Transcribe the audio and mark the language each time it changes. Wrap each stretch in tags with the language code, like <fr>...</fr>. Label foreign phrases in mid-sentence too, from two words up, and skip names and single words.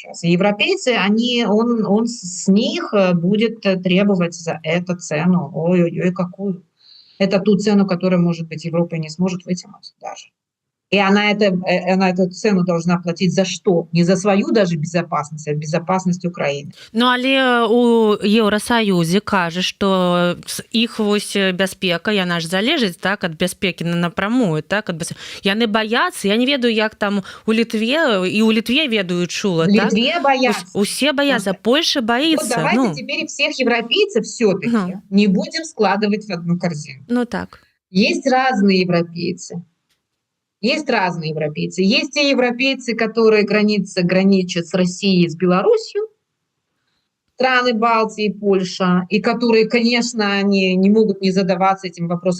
<ru>И европейцы, он с них будет требовать за это цену. Ой-ой-ой, какую. Это ту цену, которую, может быть, Европа не сможет вытянуть даже. И она эту цену должна платить за что? Не за свою даже безопасность, а безопасность Украины.</ru> <be>Ну але у Еўрасаюзе кажа, што іх вось бяспека яна ж залежыць так ад бяспекі напрамую так яны баяцца. Я не ведаю, як там у Літве, і у Літве ведаю чула</be> <ru>В</ru> <be>так?</be> <ru>Литве боятся.</ru> <be>Усе баяцца, Польша</be> <ru>Вот боится. давайте теперь всех европейцев все-таки не будем складывать в одну корзину. Ну так. Есть разные европейцы. Есть разные европейцы. Есть те европейцы, которые граничат с Россией, с Белоруссией, страны Балтии, Польша, и которые, конечно, они не могут не задаваться этим вопросом.</ru>